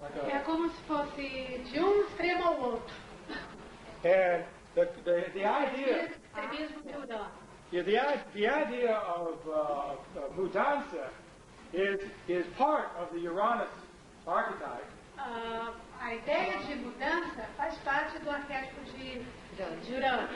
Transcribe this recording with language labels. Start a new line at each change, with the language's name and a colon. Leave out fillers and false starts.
Portuguese: é como se fosse de um extremo ao outro.
English: And the idea,
Portuguese: Extremismo de Urano.
English: the idea of
Portuguese: mudança
English: is part of the Uranus archetype.
Portuguese: A ideia de mudança faz parte do arquétipo de Urano.